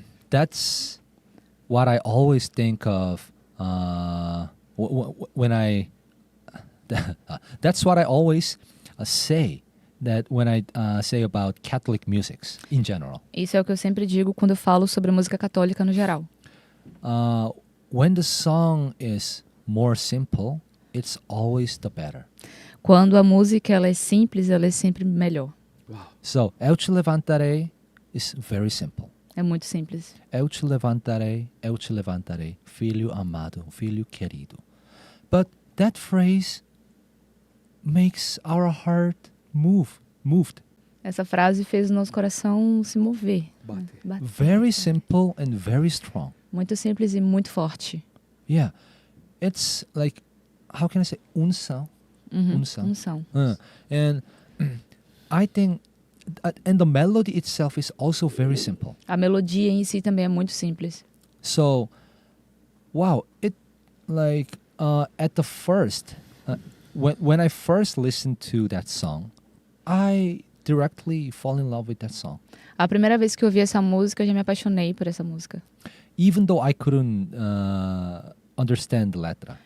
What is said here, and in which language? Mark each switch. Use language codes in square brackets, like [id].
[en] That's what I always think of when I. That's what I always say. That when I say about Catholic musics in general. [pt] Isso é o que eu sempre digo quando eu falo sobre música católica no geral. [en] When the song is more simple, it's always the better. [pt] Quando a música ela é simples, ela é sempre melhor. Uau. [en] So, Eu Te Levantarei is very simple. [pt] É muito simples. Eu te levantarei, filho amado, filho querido. [en] But that phrase makes our heart moved. [pt] Essa frase fez o nosso coração se mover. Bater. [en] Very simple and very strong. [pt] Muito simples e muito forte. [en] Yeah. It's like, how can I say, unção. [pt] Unção. [en] And I think, and the melody itself is also very simple. [pt] A melodia em si também é muito simples. [en] So, wow, it like at the first, when I first listened to that song, I directly fall in love with that song. [pt] A primeira vez que eu ouvi essa música, eu já me apaixonei por essa música. [en] Even though I couldn't understand the letra.